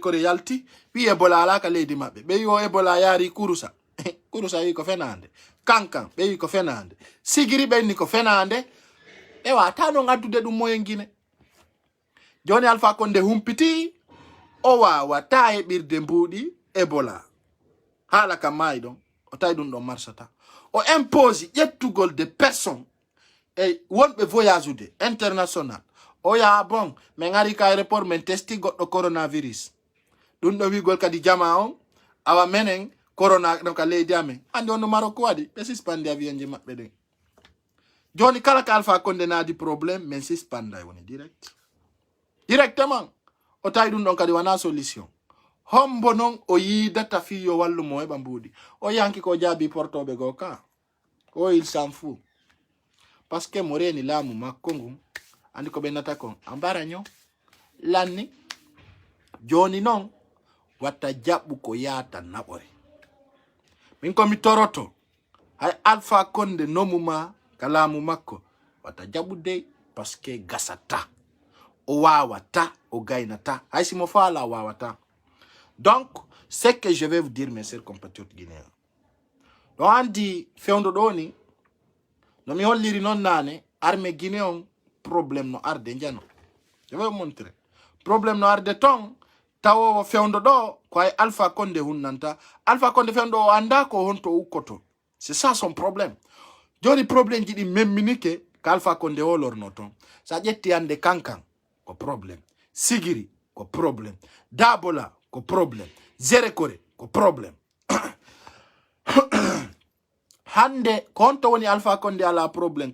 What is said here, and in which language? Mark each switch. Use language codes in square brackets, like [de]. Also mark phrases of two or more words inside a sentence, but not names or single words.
[ff] Kore yalti wi Ebola ala ka leydi maɓɓe ɓe wi o Ebola yaari Kurusa Kurusa wi ko fenande Kankan ɓe wi ko fenande Sigiri ɓenni ko fenande ɓe wata no gaddude ɗum moyen Guinée joni Alpha Condé humpiti o wawata heɓirde mbuuɗi Ebola haala kam maayi ɗon o tawi ɗum ɗon marsata o impose ƴettugol [fr] de personnes [ff] e wonɓe voyage ude international o yaha bon min ari ka aéroport min testi goɗɗo coronavirus ɗum ɗo wigol kadi jama on awa menen corona ɗon ka leydi amen andi on no Maroko waɗi ɓe suspende avion ji maɓɓe ɗen joni kala ka Alpha Condé naadi probléme min suspanda woni directement o tawi ɗum ɗon kadi wana solution hombo noon o yidata fiyo wallumo heɓa mbuuɗi o yanki ko jaabi portoɓe go ka o [fr] il s'en fout parce que [ff] mo reni laamu makko ngu andi ko ɓe nata kon ambaraño lanni joni noon watta jaɓɓu ko yaata naɓore min komi toroto hay Alpha Condé nomuma ka laamu makko watta jaɓude [fr] parce que [ff] gasata o wawata o gaynata hay simo faala o wawata. [fr] Donc, ce que je vais vous dire, mes chers compatriotes guinéens. Donc, on dit, [ff] fewndo doni, no mi holliri non nane, [fr] armée guinéen, [ff] problème no arde njano. [fr] Je vais vous montrer. [ff] Problème no arde ton, tawo fewndo do, kwa Alpha Condé hunnanta. Alpha Condé fewndo o anda ko honto ukoto. [fr] C'est ça son problème. [ff] Joni problème jiɗi memminike, ka Alpha Condé o lorno ton. Sa ƴetti ande Kankan, ko problème. Sigiri, ko problème. Dabola, ko problème. Zere Kore, ko problème. Hande, konto woni Alpha Condé ala problème.